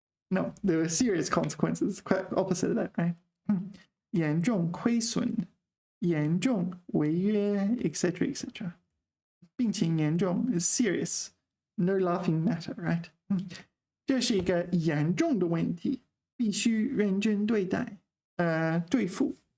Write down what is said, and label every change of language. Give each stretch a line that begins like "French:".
English: No, there were serious consequences, quite opposite of that, right?
Chinese: 严重亏损, 严重违约,
English: etc., etc.
Chinese: 病情严重
English: is serious, no laughing matter, right?
Chinese: 这是一个严重的问题，必须认真对待，对付。